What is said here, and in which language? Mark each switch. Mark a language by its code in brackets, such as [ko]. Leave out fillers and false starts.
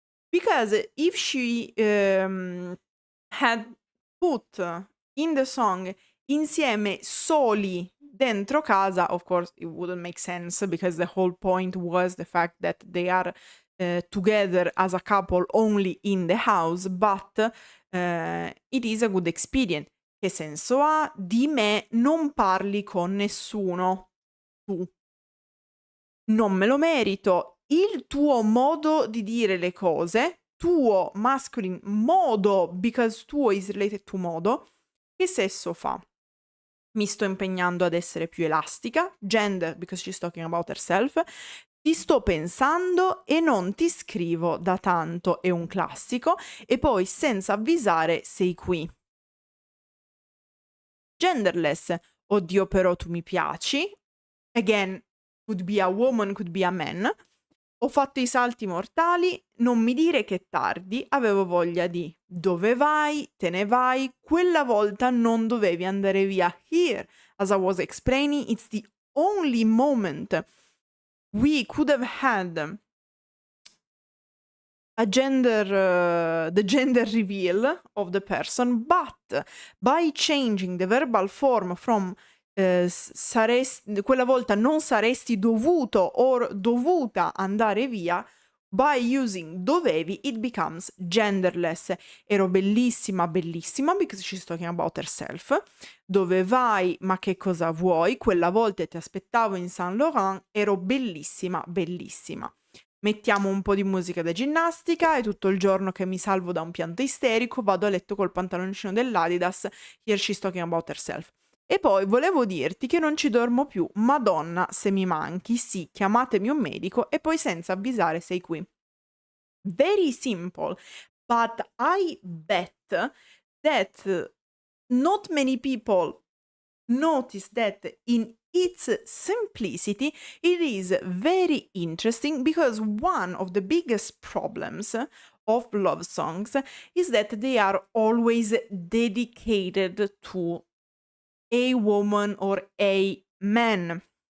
[en] Because if she had put in the song [it] insieme soli dentro casa, [en] of course it wouldn't make sense, because the whole point was the fact that they are together as a couple only in the house, but it is a good experience. [it] Che senso ha? Di me non parli con nessuno. Tu. Non me lo merito. Il tuo modo di dire le cose, tuo masculine modo, [en] because tuo is related to modo, [it] che senso fa? Mi sto impegnando ad essere più elastica, gender, [en] because she's talking about herself. [it] Ti sto pensando e non ti scrivo da tanto, è un classico, e poi senza avvisare sei qui. [en] Genderless, [it] oddio però tu mi piaci, [en] again, could be a woman, could be a man. [it] Ho fatto i salti mortali, non mi dire che è tardi, avevo voglia di dove vai, te ne vai, quella volta non dovevi andare via. [en] Here, as I was explaining, it's the only moment we could have had a the gender reveal of the person, but by changing the verbal form from [it] quella volta non saresti dovuto or dovuta andare via, [en] by using dovevi, it becomes genderless. [it] Ero bellissima, bellissima, [en] because she's talking about herself. [it] Dove vai, ma che cosa vuoi? Quella volta ti aspettavo in Saint Laurent, ero bellissima, bellissima. Mettiamo un po' di musica da ginnastica e tutto il giorno che mi salvo da un pianto isterico vado a letto col pantaloncino dell'Adidas. [en] Here she's talking about herself. [it] E poi volevo dirti che non ci dormo più. Madonna, se mi manchi, sì, chiamatemi un medico e poi senza avvisare sei qui. [en] Very simple, but I bet that not many people notice that in its simplicity, it is very interesting, because one of the biggest problems of love songs is that they are always dedicated to a woman or a man.